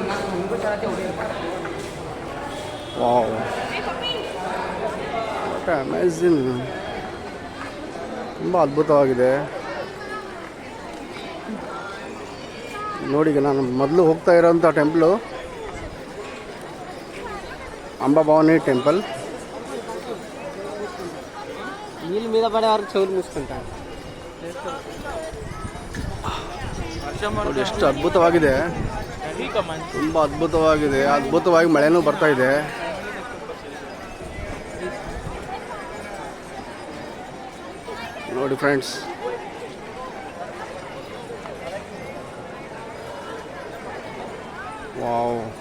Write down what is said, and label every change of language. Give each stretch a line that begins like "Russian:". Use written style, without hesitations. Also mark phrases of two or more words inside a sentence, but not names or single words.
English: wow, what amazing,
Kannada: ತುಂಬ ಅದ್ಭುತವಾಗಿದೆ. ನೋಡಿ, ಈಗ ನಾನು ಮೊದಲು ಹೋಗ್ತಾ ಇರೋಂಥ ಟೆಂಪಲು అంబాభవాని టెంపుల్.
Telugu: నీళ్ళ మీద పడే వరకు చెవులు మూసుకుంటాను.
Kannada: ಎಷ್ಟು ಅದ್ಭುತವಾಗಿದೆ, ತುಂಬ ಅದ್ಭುತವಾಗಿದೆ. ಅದ್ಭುತವಾಗಿ ಮಳೆನೂ ಬರ್ತಾ ಇದೆ. ನೋಡಿ
English: friends, wow.